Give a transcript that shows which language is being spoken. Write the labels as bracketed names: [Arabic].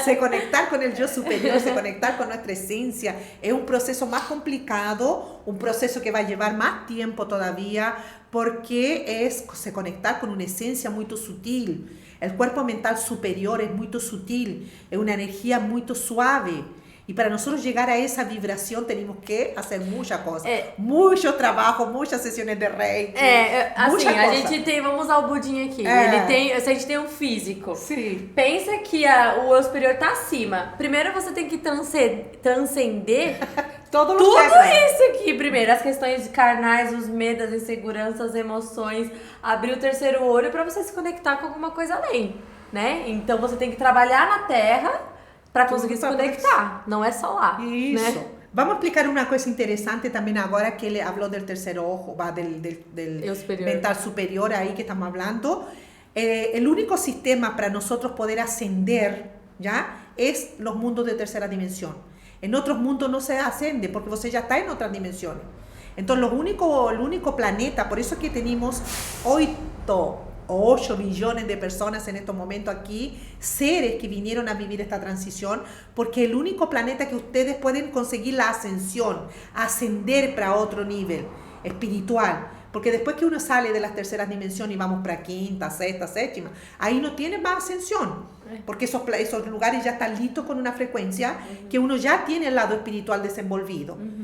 [Portuguese] Se conectar com o eu superior, se conectar com nossa essência, é um processo mais complicado, um processo que vai levar mais tempo [Spanish] todavía, [Portuguese] porque é se conectar com uma essência muito sutil. O corpo mental superior é muito sutil, é uma energia muito suave. [Spanish] Y para nosotros llegar a esa vibración tenemos que hacer muchas cosas. Mucho trabajo, muchas sesiones de Reiki. [Portuguese] Assim, a gente tem, vamos usar o Budinho aqui. Ele tem, se a gente tem um físico. Sim. Pensa que o eu superior tá acima. Primeiro você tem que transcender tudo isso aqui primeiro. As questões carnais, os medos, as inseguranças, as emoções. Abrir o terceiro olho para você se conectar com alguma coisa além, né? Então você tem que trabalhar na Terra para conseguir se conectar, não é só lá. Isso. Né? Vamos explicar uma coisa interessante também agora que ele falou do terceiro [Spanish] ojo, del [Portuguese] mental superior aí que estamos falando. O único sistema para nós poder ascender já é os mundos de terceira dimensão. Em outros mundos não se ascende porque você já está em outras dimensões. Então, o único planeta, por isso que temos [Spanish] 8 billones de personas en estos momentos aquí, seres que vinieron a vivir esta transición, porque el único planeta que ustedes pueden conseguir la ascensión, ascender para otro nivel espiritual, porque después que uno sale de las terceras dimensiones y vamos para quinta, sexta, séptima, ahí no tiene más ascensión, porque esos lugares ya están listos con una frecuencia que uno ya tiene el lado espiritual desenvolvido.